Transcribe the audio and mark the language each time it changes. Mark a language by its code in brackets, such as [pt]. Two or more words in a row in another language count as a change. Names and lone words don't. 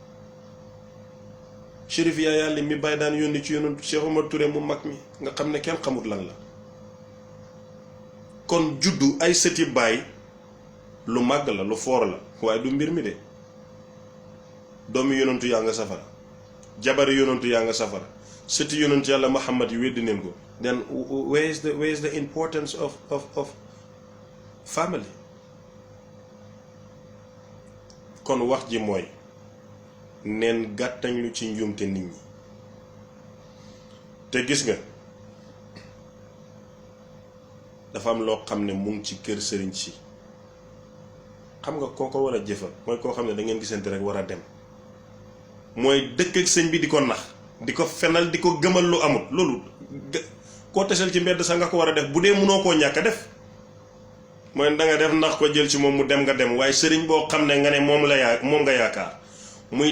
[wo] Chérif yaa yàlla mi baay daan yónni ci yonent Cheikh Omar Touré mu mag mi nga xam ne kenn xamut lan la kon juddu ay sëti baay lu màgg la lu foor la waaye du mbir mi de doomi yonentu yaa nga safara jabari yonentu yaa nga safara sëti yonentu yàlla Muhammad yi weddi neen ko [en] then where is the importance of family [wo] kon wax ji mooy neen gàttañ lu ci njuumte nit ñi te gis nga dafa am loo xam ne mu ngi ci kër sëriñ si xam nga koo ko war a jëfal mooy koo xam ne da ngeen gisante rek war a dem mooy dëkk ak sëñ bi di ko nax di ko fenal di ko gëmal lu amul loolu koo tesel ci mbedd sax nga ko war a def bu dee mënoo koo ñàkk a def mooy da nga def ndax ko jël ci moom mu dem nga dem waaye sëriñ boo xam ne nga ne moom nga yaakaar muy